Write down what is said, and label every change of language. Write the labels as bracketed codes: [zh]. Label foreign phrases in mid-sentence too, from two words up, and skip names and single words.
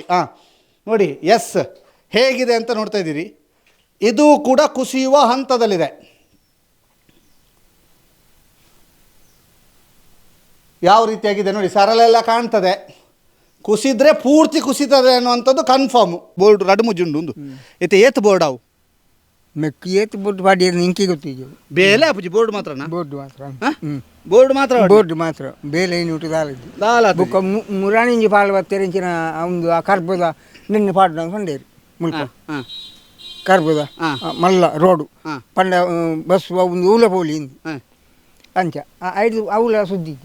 [kn] ನೋಡಿ, ಎಸ್, ಹೇಗಿದೆ ಅಂತ ನೋಡ್ತಾ ಇದ್ದೀರಿ. ಇದು ಕೂಡ ಕುಸಿಯುವ ಹಂತದಲ್ಲಿದೆ. ಯಾವ ರೀತಿಯಾಗಿದೆ ನೋಡಿ, ಸರಳೆಲ್ಲ ಕಾಣ್ತದೆ. ಕುಸಿದ್ರೆ ಪೂರ್ತಿ ಕುಸಿತದೆ ಅನ್ನುವಂಥದ್ದು ಕನ್ಫರ್ಮ್. [tcy] ಬೋರ್ಡ್ ರಡ್ಮುಜುಂಡು ಒಂದು ಏತ್ ಬೋರ್ಡ್ ಅವು ಮೆಕ್ಕಿ ಏತ್ ಬೋರ್ಡ್ ಬಾಡಿ ಇಂಕಿ ಗೊತ್ತಿದ್ದೆವು. ಬೇಲೆ ಅಪ್ಪುಜಿ ಬೋರ್ಡ್ ಮಾತ್ರನಾ? ಬೋರ್ಡ್ ಮಾತ್ರ, ಬೋರ್ಡ್ ಮಾತ್ರ ಬೇಲೆ ಐನೂಟು ದಾಲ ಬುಕ್ಕ ಮುರಾಣಿಂಜಿ ಪಾಲು ಬತ್ತೇರಿಂಚಿನ ಒಂದು ಆ ಕರ್ಬದ ನಿನ್ನೆ ಪಾಡ್ನ ಹೊಂಡೇರಿ ಮುಳ್ಕ ಕರ್ಬದ ಮಲ್ಲ ರೋಡು ಪಂಡ ಬಸ್ ಒಂದು ಊಲ ಪೋಲಿ ಅಂಚ 5 ಅವಳ ಸುದ್ದಿಜ್ಜಿ